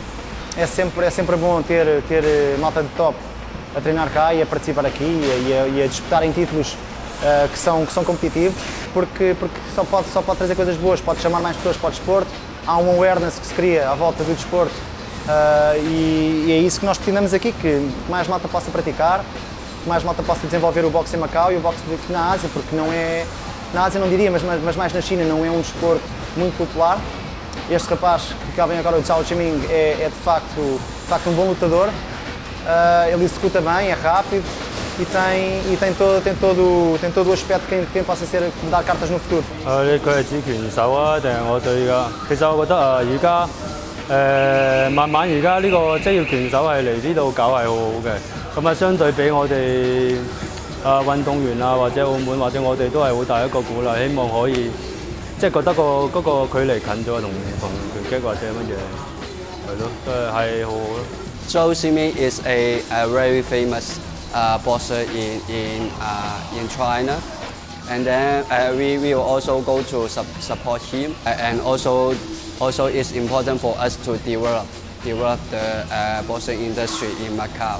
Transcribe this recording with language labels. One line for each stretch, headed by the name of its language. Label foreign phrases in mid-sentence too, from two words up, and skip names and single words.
Portuguese: É sempre bom ter malta de top a treinar cá e a participar aqui e a disputarem títulos que são competitivos, porque só pode trazer coisas boas, pode chamar mais pessoas para o desporto, há um awareness que se cria à volta do desporto e é isso que nós pretendemos aqui, que mais malta possa praticar, que mais malta possa desenvolver o boxe em Macau e o boxe na Ásia, porque não é, na Ásia não diria, mas mais na China não é um desporto muito popular. Este rapaz que cá vem agora, o Zou Shiming, é de facto um bom lutador, ele executa bem, é rápido, e tem todo o aspecto de quem possa dar cartas no futuro.
Cantonese: 佢係指拳手啊，定係我對㗎？其實我覺得而家慢慢而家呢個職業拳手係嚟呢度搞係好好嘅。咁相對比我哋運動員啊，或者澳門或者我哋都係好大一個鼓勵，希望可以覺得嗰個距離近咗同拳擊或者乜嘢係咯，都係好好咯。
English: Zou Shiming is a very famous boxer in China, and then we will also go to support him, and also it's important for us to develop the boxing industry in Macau.